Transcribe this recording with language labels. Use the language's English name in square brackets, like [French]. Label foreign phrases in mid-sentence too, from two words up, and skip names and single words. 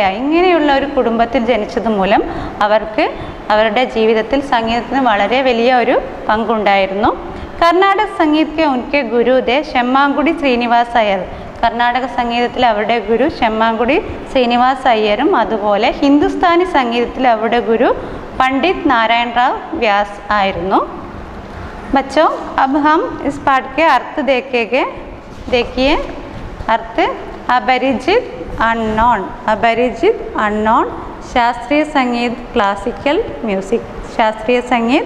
[Malayalam] ഇങ്ങനെയുള്ള ഒരു കുടുംബത്തിൽ ജനിച്ചത് മൂലം അവർക്ക് അവരുടെ ജീവിതത്തിൽ സംഗീതത്തിന് വളരെ വലിയ ഒരു പങ്കുണ്ടായിരുന്നു. കർണാടക സംഗീതത്തെ [Hindi] उनके गुरुदेव [Malayalam] ഷെമ്മാങ്കുടി ശ്രീനിവാസ് അയ്യർ. കർണാടക സംഗീതത്തിൽ അവരുടെ ഗുരു ഷെമ്മാങ്കുടി ശ്രീനിവാസ് അയ്യരും അതുപോലെ ഹിന്ദുസ്ഥാനി സംഗീതത്തിൽ അവരുടെ ഗുരു पंडित नारायण राव व्यास आയിരുന്നു. [Hindi] बच्चों अब हम इस पाठ के अर्थ देखेंगे. देखिए अर्थ. अपरिचित अननोन, अपरिचित अननोन, शास्त्रीय संगीत [English] classical music, [Hindi] शास्त्रीय संगीत